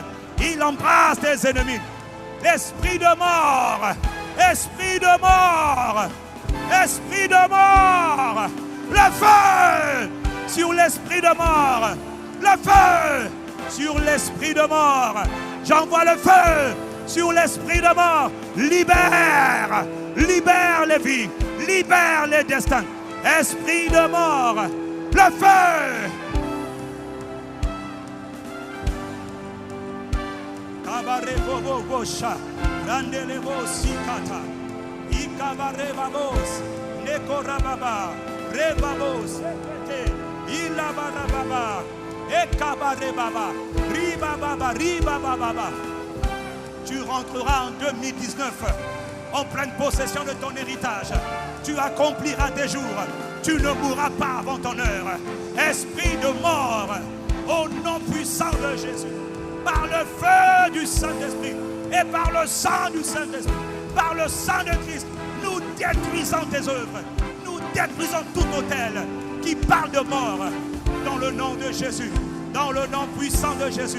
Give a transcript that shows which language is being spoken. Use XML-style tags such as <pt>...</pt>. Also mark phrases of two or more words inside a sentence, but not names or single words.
<fr>Il embrasse tes ennemis. Esprit de mort, esprit de mort, esprit de mort, le feu sur l'esprit de mort, le feu sur l'esprit de mort. J'envoie le feu sur l'esprit de mort. Libère, libère les vies, libère les destins. Esprit de mort, le feu. Kabare bobo bosha, randele bosi kata, ikabare babos, nekorababa, rebabos, ilabarababa, ekabare baba, ribababa. Tu rentreras en 2019 en pleine possession de ton héritage. Tu accompliras tes jours. Tu ne mourras pas avant ton heure. Esprit de mort, au nom puissant de Jésus. Par le feu du Saint-Esprit et par le sang du Saint-Esprit, par le sang de Christ, nous détruisons tes œuvres, nous détruisons tout autel qui parle de mort, dans le nom de Jésus, dans le nom puissant de Jésus.</fr>